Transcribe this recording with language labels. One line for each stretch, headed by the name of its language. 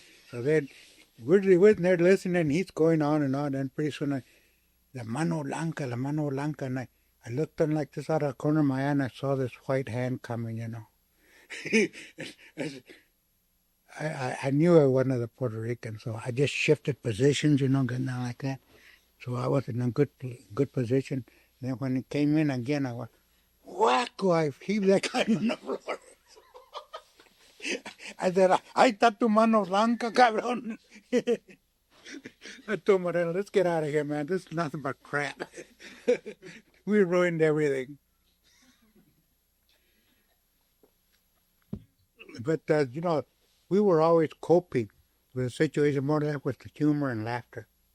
English: So then we're there listening, and he's going on, and pretty soon
Spanish: la mano blanca,
English: and I looked in like this out of the corner of my eye, and I saw this white hand coming, I knew I wasn't the Puerto Rican, so I just shifted positions, getting down like that. So I was in a good position. Then when it came in again, I went, whack! I heaved that guy on the floor. I said,
Spanish: ahí está tu mano blanca, cabrón.
English: I told Moreno, let's get out of here, man. This is nothing but crap. We ruined everything. But, we were always coping with the situation more than with the humor and laughter.